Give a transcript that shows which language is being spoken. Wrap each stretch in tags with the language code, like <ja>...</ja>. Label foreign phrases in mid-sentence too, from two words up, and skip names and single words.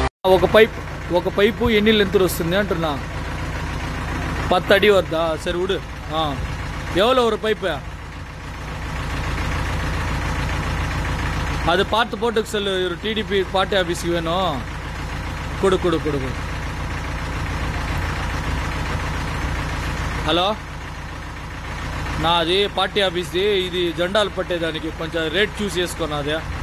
<te>ఒక పైపు ఎన్ని లెంత్ వస్తుంది అంటున్నా</te> <ta>10 அடி வருதா சரி விடு எவ்வளோ ஒரு பைப்பு அது பார்த்து போட்டுக்கு சொல்லு ஒரு டிடிபி பார்ட்டி ஆஃபீஸுக்கு வேணும் கொடு</ta> <te>హలో నాది</te> <en>party office</en> <te>ఇది జెండాలు పట్టేదానికి కొంచెం రేట్ చూసి వేసుకోను అదే</te>